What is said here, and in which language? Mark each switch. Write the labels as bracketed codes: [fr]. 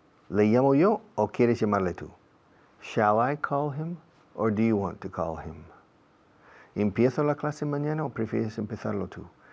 [es] ¿Le llamo yo o quieres llamarle tú? [en] Shall I call him or do you want to call him? [es] ¿Empiezo la clase mañana o prefieres empezarlo tú?